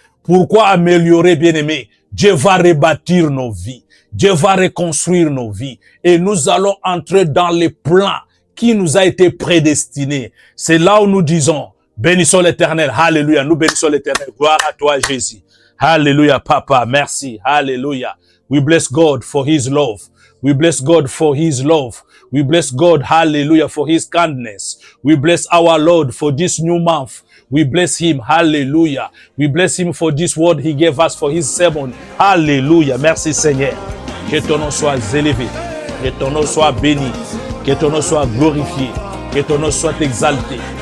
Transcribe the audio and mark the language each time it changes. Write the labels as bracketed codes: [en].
[fr] Pourquoi améliorer, bien-aimés? Dieu va rebâtir nos vies, Dieu va reconstruire nos vies et nous allons entrer dans les plans qui nous a été prédestinés. C'est là où nous disons, bénissons l'Éternel, alléluia, nous bénissons l'Éternel, gloire à toi Jésus. Hallelujah, Papa, merci, hallelujah. [en] We bless God for His love. We bless God for His love. We bless God, hallelujah, for His kindness. We bless our Lord for this new month. We bless Him, hallelujah. We bless Him for this word He gave us for His sermon. [fr] Hallelujah, merci Seigneur. Que ton nom soit élevé, que ton nom soit béni, que ton nom soit glorifié, que ton nom soit exalté.